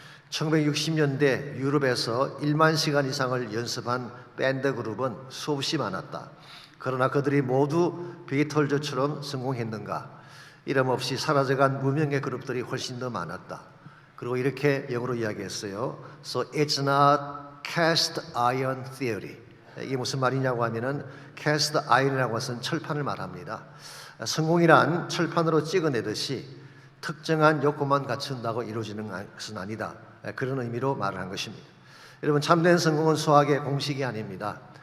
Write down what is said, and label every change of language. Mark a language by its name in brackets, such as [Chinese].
[Korean] 1960년대 유럽에서 1만 시간 이상을 연습한 밴드 그룹은 수없이 많았다. 그러나 그들이 모두 비틀즈처럼 성공했는가? 이름 없이 사라져간 무명의 그룹들이 훨씬 더 많았다. 그리고 이렇게 영어로 이야기했어요. [English] So it's not cast iron theory. [Korean] 이게 무슨 말이냐고 하면은 cast iron이라고 해서는 철판을 말합니다. 성공이란 철판으로 찍어내듯이 특정한 요건만 갖춘다고 이루어지는 것은 아니다. 그런 의미로 말을 한 것입니다. 여러분, 참된 성공은 수학의 공식이 아닙니다.